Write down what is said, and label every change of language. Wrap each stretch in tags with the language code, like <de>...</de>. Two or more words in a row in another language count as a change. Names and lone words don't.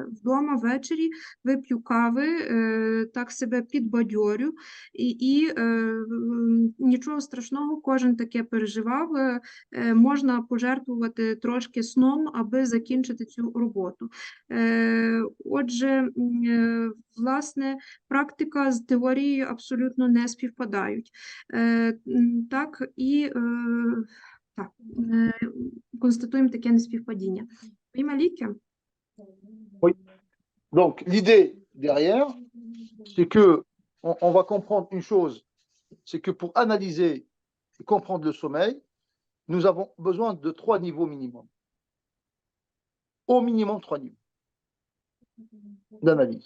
<uk>Вдома ввечері вип'ю кави, так себе підбадьорю, і нічого страшного, кожен таке переживав, можна пожертвувати трошки сном, аби закінчити цю роботу. Отже, власне, практика з теорією абсолютно не співпадають. Так, і так, констатуємо таке неспівпадіння.</uk> <fr>Oui, Malik? Oui. Donc, l'idée derrière, c'est que on va comprendre une chose, c'est que pour analyser et comprendre le sommeil, nous avons besoin de 3 niveaux minimum. Au minimum 3 niveaux d'analyse.</fr>